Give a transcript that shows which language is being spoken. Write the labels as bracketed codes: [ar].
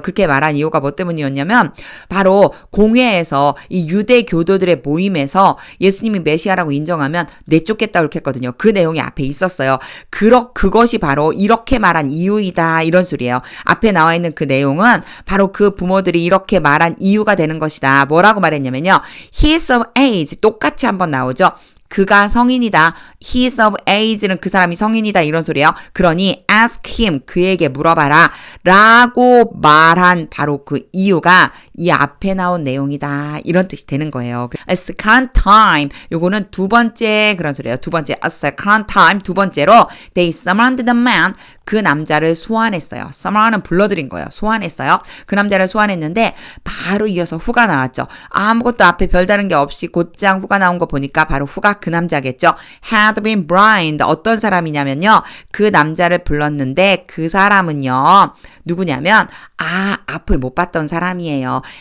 [ko] 그렇게 말한 이유가 뭐 때문이었냐면 바로 공회에서 이 유대 교도들의 모임에서 예수님이 메시아라고 인정하면 내쫓겠다 그렇게 했거든요. 그 내용이 앞에 있었어요. 그것이 바로 이렇게 말한 이유이다 이런 소리예요. 앞에 나와 있는 그 내용은 바로 그 부모들이 이렇게 말한 이유가 되는 것이다. 뭐라고 말했냐면요. [en] He is of age [ko] 똑같이 한번 나오죠. 그가 성인이다. [en] He is of age [ko] 는 그 사람이 성인이다. 이런 소리예요. 그러니 [en] ask him. [ko] 그에게 물어봐라. 라고 말한 바로 그 이유가 이 앞에 나온 내용이다. 이런 뜻이 되는 거예요. [en] A second time. [ko] 요거는 두 번째 그런 소리예요. 두 번째. [en] A second time. [ko] 두 번째로 [en] they summoned the man. [ko] 그 남자를 소환했어요. summon은 불러들인 거예요. 소환했어요. 그 남자를 소환했는데 바로 이어서 후가 나왔죠. 아무것도 앞에 별다른 게 없이 곧장 후가 나온 거 보니까 바로 후가 그 남자겠죠. [en] had been blind. [ko] 어떤 사람이냐면요. 그 남자를 불렀는데 그 사람은요. 누구냐면 앞을 못 봤던 사람이에요.